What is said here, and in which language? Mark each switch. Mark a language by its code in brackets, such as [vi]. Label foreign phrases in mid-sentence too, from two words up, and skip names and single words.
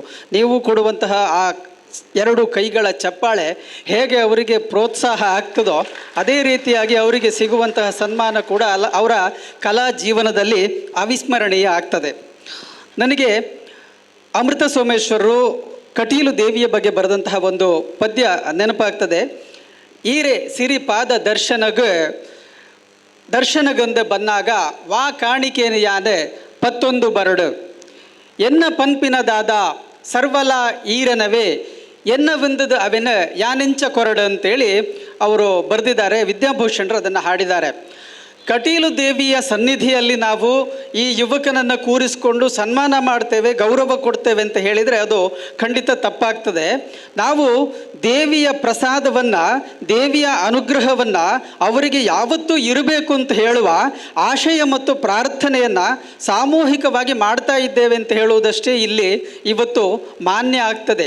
[kn] ನೀವು ಕೊಡುವಂತಹ ಆ 2 ಕೈಗಳ ಚಪ್ಪಾಳೆ ಹೇಗೆ ಅವರಿಗೆ ಪ್ರೋತ್ಸಾಹ ಆಗ್ತದೋ ಅದೇ ರೀತಿಯಾಗಿ ಅವರಿಗೆ ಸಿಗುವಂತಹ ಸನ್ಮಾನ ಕೂಡ ಅವರ ಕಲಾ ಜೀವನದಲ್ಲಿ ಅವಿಸ್ಮರಣೀಯ ಆಗ್ತದೆ. ನನಗೆ ಅಮೃತ ಸೋಮೇಶ್ವರರು ಕಟೀಲು ದೇವಿಯ ಬಗ್ಗೆ ಬರೆದಂತಹ ಒಂದು ಪದ್ಯ ನೆನಪಾಗ್ತದೆ. [tcy] ಈರೆ ಸಿರಿಪಾದ ದರ್ಶನಗಂದ ಬನ್ನಾಗ ವಾ ಕಾಣಿಕೇನ ಯಾನೆ 11 ಬರಡು ಎನ್ನ ಪನ್ಪಿನದಾದ ಸರ್ವಲ ಈರನವೇ ಎನ್ನ ವಿಂದದ ಅವೆನ ಯಾನೆಂಚ ಕೊರಡು [kn] ಅಂತೇಳಿ ಅವರು ಬರೆದಿದ್ದಾರೆ. ವಿದ್ಯಾಭೂಷಣರು ಅದನ್ನು ಹಾಡಿದ್ದಾರೆ. ಕಟೀಲು ದೇವಿಯ ಸನ್ನಿಧಿಯಲ್ಲಿ ನಾವು ಈ ಯುವಕನನ್ನು ಕೂರಿಸಿಕೊಂಡು ಸನ್ಮಾನ ಮಾಡ್ತೇವೆ, ಗೌರವ ಕೊಡ್ತೇವೆ ಅಂತ ಹೇಳಿದರೆ ಅದು ಖಂಡಿತ ತಪ್ಪಾಗ್ತದೆ. ನಾವು ದೇವಿಯ ಪ್ರಸಾದವನ್ನು, ದೇವಿಯ ಅನುಗ್ರಹವನ್ನು ಅವರಿಗೆ ಯಾವತ್ತೂ ಇರಬೇಕು ಅಂತ ಹೇಳುವ ಆಶಯ ಮತ್ತು ಪ್ರಾರ್ಥನೆಯನ್ನು ಸಾಮೂಹಿಕವಾಗಿ ಮಾಡ್ತಾ ಇದ್ದೇವೆ ಅಂತ ಹೇಳುವುದಷ್ಟೇ ಇಲ್ಲಿ ಇವತ್ತು ಮಾನ್ಯ ಆಗ್ತದೆ.